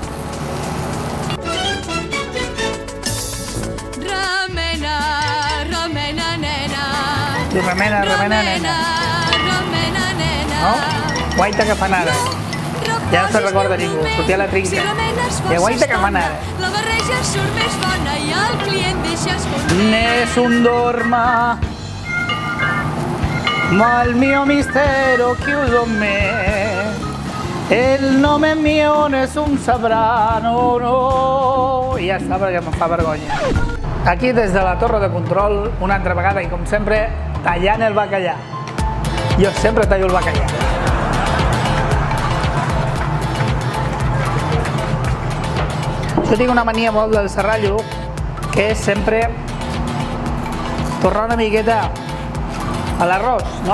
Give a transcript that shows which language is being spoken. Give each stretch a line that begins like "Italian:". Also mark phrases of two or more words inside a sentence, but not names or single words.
Catalan: Remena, remena, nena. I remena, nena. Remena, nena. No? Guaita que fan ara. Ja no se'n recorda ningú, sortia a la trinca. I guaita que fan ara. La barreja surt més bona i el client deixa escondre.
Italian: Nessun dorma, ma il mio mistero chiuso en me, el nome mio nessun sabrà, no.
Catalan: I ja està, perquè em fa vergonya. Aquí des de la torre de control, una altra vegada i com sempre, tallant el bacallà. Jo sempre tallo el bacallà. Jo tinc una mania molt del serrallo, que és sempre tornar una miqueta a l'arròs, no?